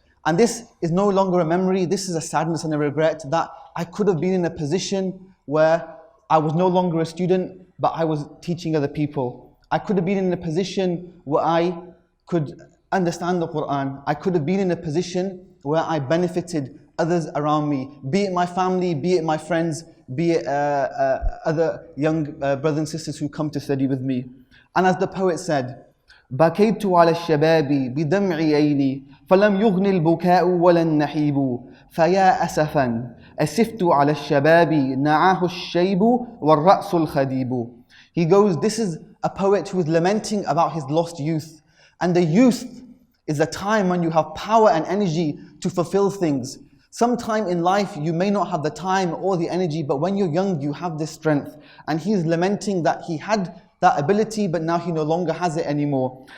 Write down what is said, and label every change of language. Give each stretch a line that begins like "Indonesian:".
English: And this is no longer a memory, this is a sadness and a regret that I could have been in a position where I was no longer a student, but I was teaching other people. I could have been in a position where I could understand the Quran. I could have been in a position where I benefited others around me, be it my family, be it my friends, be it other young brothers and sisters who come to study with me. And as the poet said,
Arabic: بكيت على الشباب بدمع عيني فلم يغن البكاء ولا النحيب فيا أسفا أسفت على الشباب نعاه الشيب والرأس الخديب.
English: He goes, this is a poet who is lamenting about his lost youth. And the youth is a time when you have power and energy to fulfill things. Sometime in life you may not have the time or the energy, but when you're young you have this strength. And he's lamenting that he had that ability, but now he no longer has it anymore.